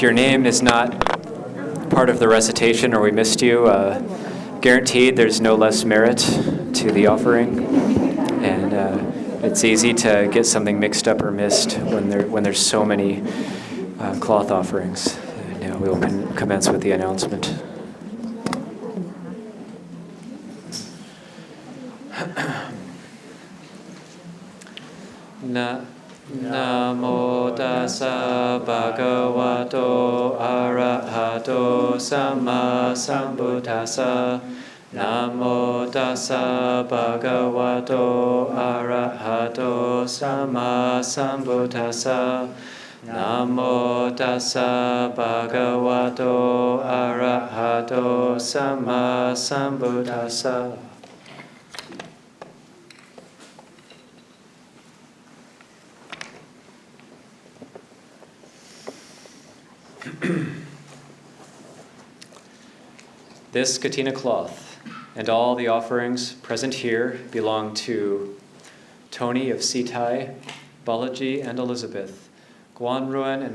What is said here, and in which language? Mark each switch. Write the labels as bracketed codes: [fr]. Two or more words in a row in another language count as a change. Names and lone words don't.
[en] your name is not part of the recitation or we missed you, guaranteed there's no less merit to the offering, and it's easy to get something mixed up or missed when there's so many cloth offerings. Now we'll commence with the announcement. [pi] Namo tassa bhagavato arahato samma sambuddhassa. Namo tassa bhagavato arahato samma sambuddhassa. Namo tassa bhagavato arahato samma sambuddhassa. [en] This Catena cloth and all the offerings present here belong to Tony of Sitai, Balaji and Elizabeth, Guanruan and